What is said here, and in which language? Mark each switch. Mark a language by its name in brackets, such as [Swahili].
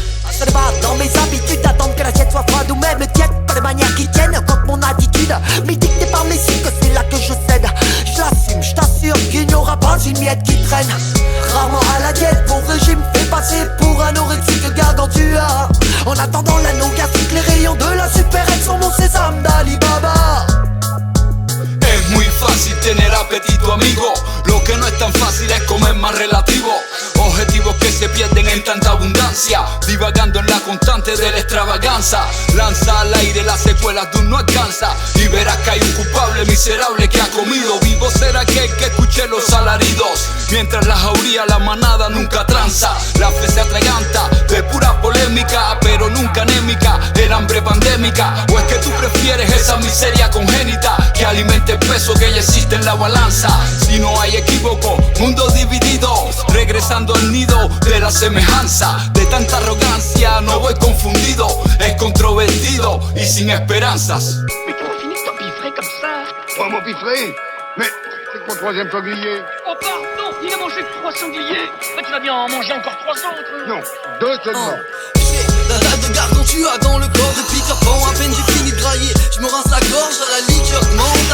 [French] Ça ne va dans mes habitudes d'attendre que l'assiette soit froide ou même tiède, pas de manière qui tienne quand mon attitude m'est dictée par mes cycles, c'est là que je cède. Je l'assume, je t'assure qu'il n'y aura pas une miette qui traîne. Rarement à la diète, mon régime fait passer pour un anorexique gargantua. En attendant l'anneau gastrique, les rayons de la supérette sont mon sésame d'Alibaba. [Spanish] Es muy fácil tener apetito, amigo. Lo que no es tan fácil es comer más relativo. Objetivos que se pierden en tanta abundancia, divagando en la constante de la extravaganza. Lanza al aire las secuelas de un no alcanza y verás que hay un culpable miserable que ha comido. Vivo será aquel que escuche los alaridos, mientras la jauría, la manada nunca tranza. La fe se atraganta de pura polémica, pero nunca anémica, el hambre pandémica. O es que tú prefieres esa miseria congénita que alimente el peso que ya existe en la balanza. Si no hay equívoco, mundo dividido, regresando al nido de la semejanza. De tanta arrogancia no voy confundido, es controvertido y sin esperanzas. [French] Mais comment finis que t'empiffrais comme ça? Moi m'empiffrer? Mais c'est mon troisième sanglier. Oh pardon, il a mangé que 3 sangliers. Bah tu vas bien en manger encore 3 autres. Non, 2 seulement. J'ai la dalle de gargantua dans le corps de Peter Pan. À peine j'ai fini de grailler, je me rince la gorge à la liqueur de menthe.